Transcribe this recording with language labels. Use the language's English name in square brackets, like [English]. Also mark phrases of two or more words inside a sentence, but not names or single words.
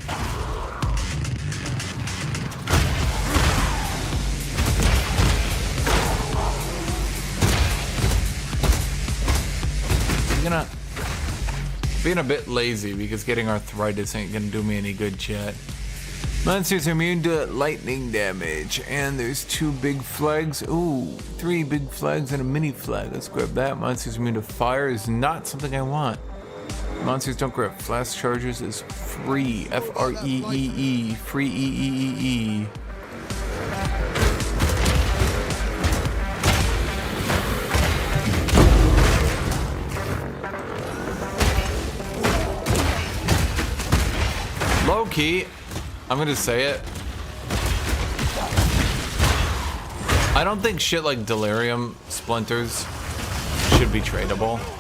[English] Gonna being a bit lazy because getting arthritis ain't gonna do me any good, chat. Monsters are immune to lightning damage, and there's 2 big flags. Ooh, 3 big flags and a mini flag. Let's grab that. Monsters immune to fire is not something I want. Monsters don't grab flash charges is free. F-R-E-E-E. Free E-E-E-E. Low-key, I'm gonna say it. I don't think shit like delirium splinters should be tradable.